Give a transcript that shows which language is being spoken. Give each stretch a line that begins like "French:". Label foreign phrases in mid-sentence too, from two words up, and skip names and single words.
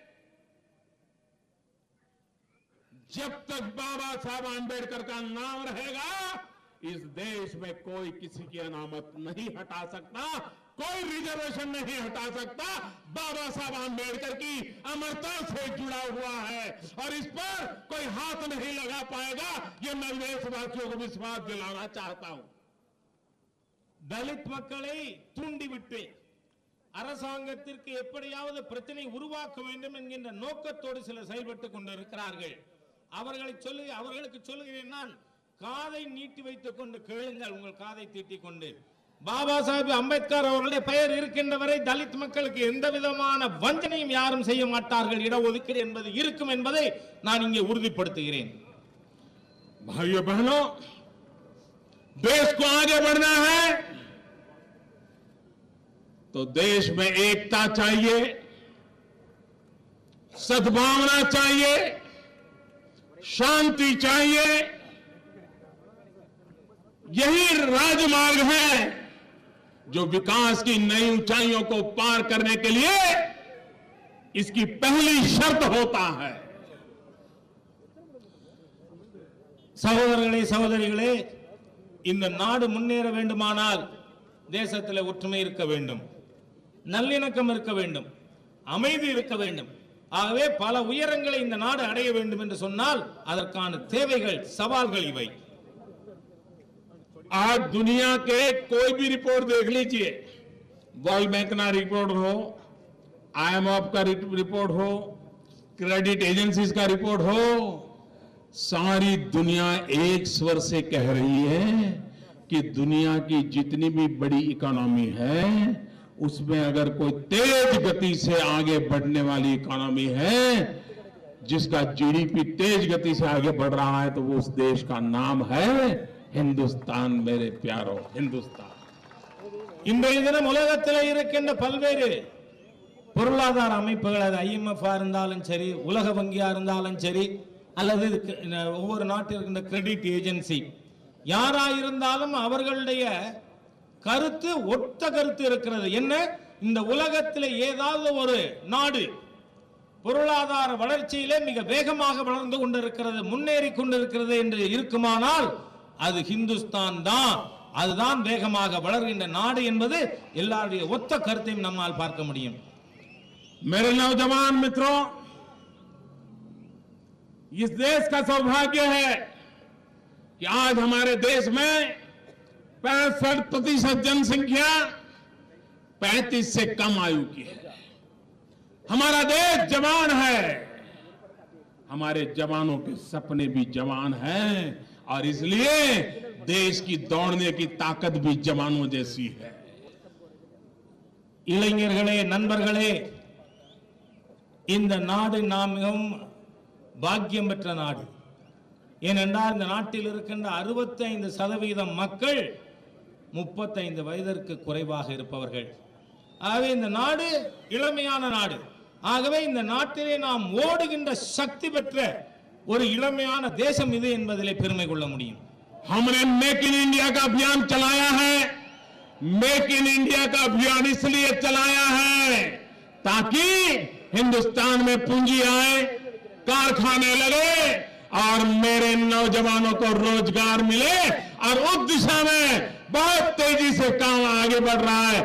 Hindi: जब तक बाबा साहब आंबेडकर का नाम रहेगा, इस देश में कोई किसी की अनामत नहीं हटा सकता, कोई रिजर्वेशन नहीं हटा सकता। बाबा साहब आंबेडकर की अमरता से जुड़ा हुआ है और इस पर कोई हाथ नहीं लगा पाएगा, ये मैं देशवासियों को विश्वास दिलाना चाहता हूं।
Tamil: दलित மக்களை தூண்டிவிட்டு அரசாங்கத்திற்கு எப்படியாவது பிரச்சனை உருவாக்க வேண்டும் என்கின்ற நோக்கத்தோடு சிலர் செயல்பட்டுக் கொண்டிருக்கிறார்கள். அவர்களுக்கு சொல்லுகிறேன் நான், காதை நீட்டி வைத்துக் கொண்டு கேளுங்கள், உங்கள் காதை தீட்டிக் கொண்டு. பாபா சாஹிப் அம்பேத்கர் அவர்களுடைய பெயர் இருக்கின்ற வரை தலித் மக்களுக்கு எந்த விதமான வஞ்சனையும் யாரும் செய்ய மாட்டார்கள். இடஒதுக்கீடு என்பது இருக்கும் என்பதை நான் இங்கே உறுதிப்படுத்துகிறேன்.
Hindi: भाइयों बहनों, देश को आगे बढ़ना है तो देश में एकता चाहिए, सद्भावना चाहिए, शांति चाहिए। यही राजमार्ग है जो विकास की नई ऊंचाइयों को पार करने के लिए इसकी पहली शर्त होता है।
Tamil: சகோதரர்களே, சகோதரிகளே, இந்த நாடு முன்னேற வேண்டுமானால் தேசத்தில் ஒற்றுமை இருக்க வேண்டும், நல்லிணக்கம் இருக்க வேண்டும், அமைதி இருக்க வேண்டும். ஆகவே பல உயரங்களை இந்த நாடு அடைய வேண்டும் என்று சொன்னால் அதற்கான தேவைகள், சவால்கள் இவை.
Hindi: आज दुनिया के कोई भी रिपोर्ट देख लीजिए, वर्ल्ड बैंक का रिपोर्ट हो, IMF का रिपोर्ट हो,
English: credit agencies
Hindi: का रिपोर्ट हो, सारी दुनिया एक स्वर से कह रही है कि दुनिया की जितनी भी बड़ी इकोनॉमी है उसमें अगर कोई तेज गति से आगे बढ़ने वाली इकोनॉमी है, जिसका जीडीपी तेज गति से आगे बढ़ रहा है, तो वो उस देश का नाम है हिंदुस्तान। मेरे प्यारो हिंदुस्तान।
Tamil: இன்றைய தினம் உலகத்தில் இருக்கின்ற பல்வேறு பொருளாதார அமைப்புகள், அது IMF இருந்தாலும் சரி, உலக வங்கியா இருந்தாலும் சரி, அல்லது ஒவ்வொரு நாட்டில் இருக்கின்ற
English: credit agency,
Tamil: யாரா இருந்தாலும் அவர்களுடைய கருத்து ஒத்த கருத்து இருக்கிறது. என்ன, இந்த உலகத்தில் ஏதாவது ஒரு நாடு பொருளாதார வளர்ச்சியிலே மிக வேகமாக வளர்ந்து கொண்டிருக்கிறது, முன்னேறி கொண்டிருக்கிறது என்று இருக்குமானால் அது ஹிந்துஸ்தான் தான். அதுதான் வேகமாக வளர்கின்ற நாடு என்பது எல்லாருடைய ஒத்த கருத்தையும் நம்மால் பார்க்க முடியும்.
Hindi: मेरे नौजवान मित्रों, इस देश का सौभाग्य है कि आज हमारे देश में 65% जनसंख्या 35 से कम आयु की है। हमारा देश जवान है, हमारे जवानों के सपने भी जवान हैं और इसलिए देश की दौड़ने की ताकत भी जवानों जैसी है.
Tamil: இளைஞர்களே, நண்பர்களே, இந்த நாடு நாம் மிகவும் பாக்கியம் பெற்ற நாடு. ஏனென்றால் இந்த நாட்டில் இருக்கின்ற 65% மக்கள் 35 வயதிற்கு குறைவாக இருப்பவர்கள். ஆகவே இந்த நாடு இளமையான நாடு. ஆகவே இந்த நாட்டிலே நாம் ஓடுகின்ற சக்தி பெற்ற ஒரு இளமையான தேசம் இது என்பதிலே பெருமை கொள்ள முடியும்.
Hindi: हमने मेक इन इंडिया का अभियान चलाया है. मेक इन इंडिया का अभियान इसलिए चलाया है ताकि हिंदुस्तान में पूंजी आए, कारखाने लगे और मेरे नौजवानों को रोजगार मिले और उस दिशा में बहुत तेजी से काम आगे बढ़ रहा है.